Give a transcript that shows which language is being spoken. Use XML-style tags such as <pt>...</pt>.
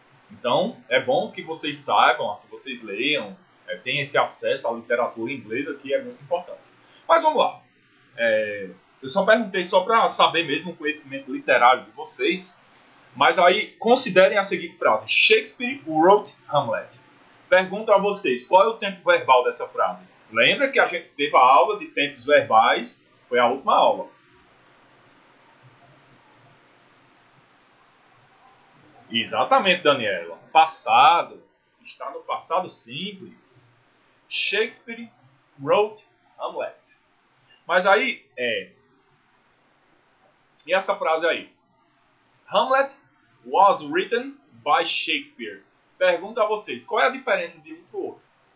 <pt>Então, é bom que vocês saibam, assim, vocês leiam, tenham esse acesso à literatura inglesa, que é muito importante. Mas vamos lá. Eu só perguntei só para saber mesmo o conhecimento literário de vocês. Mas aí, considerem a seguinte frase.</pt> <en>Shakespeare wrote Hamlet.</en> <pt>Pergunto a vocês, qual é o tempo verbal dessa frase? Lembra que a gente teve a aula de tempos verbais? Foi a última aula. Exatamente, Daniela. Passado. Está no passado simples.</pt> <en>Shakespeare wrote Hamlet.</en> <pt>Mas aí, e essa frase aí?</pt> <en>Hamlet was written by Shakespeare.</en> <pt>Pergunto a vocês, qual é a diferença de um para o outro?</pt>